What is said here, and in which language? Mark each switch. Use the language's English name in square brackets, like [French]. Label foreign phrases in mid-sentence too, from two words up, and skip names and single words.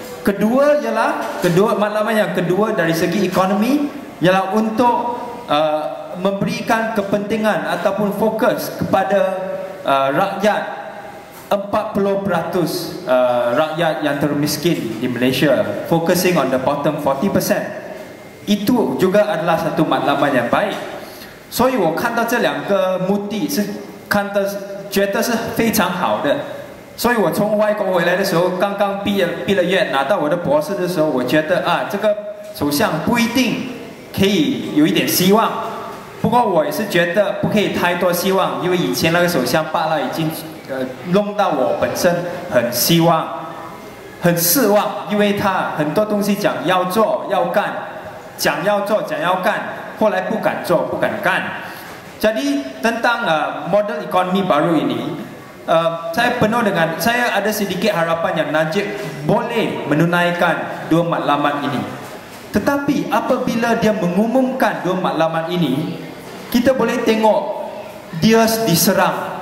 [Malay] Matlamat yang kedua dari segi ekonomi ialah untuk memberikan kepentingan ataupun fokus kepada rakyat 40% rakyat yang termiskin di Malaysia, [English] focusing on the bottom 40%. [Malay] Itu juga adalah satu matlamat yang baik. [Chinese] 所以我看到这两个目的是觉得是非常好的。所以我从外国回来的时候，刚刚毕了业，拿到我的博士的时候，我觉得这个首相不一定可以有一点希望。不过我也是觉得不可以太多希望，因为以前那个首相罢了已经弄到我本身很希望、很失望，因为他很多东西讲要做要干，讲要做讲要干，后来不敢做不敢干。 [Malay] Jadi tentang model ekonomi baru ini, saya ada sedikit harapan yang Najib boleh menunaikan dua matlamat ini. Tetapi apabila dia mengumumkan dua matlamat ini, kita boleh tengok dia diserang.